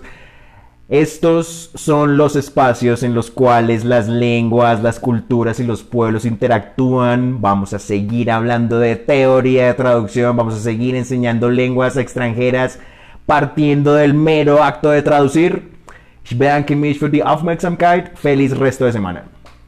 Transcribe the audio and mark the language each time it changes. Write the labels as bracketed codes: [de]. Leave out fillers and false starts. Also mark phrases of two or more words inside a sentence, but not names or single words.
[es] Estos son los espacios en los cuales las lenguas, las culturas y los pueblos interactúan. Vamos a seguir hablando de teoría de traducción, vamos a seguir enseñando lenguas extranjeras partiendo del mero acto de traducir. [de] Ich bedanke mich für die Aufmerksamkeit. [es] Feliz resto de semana.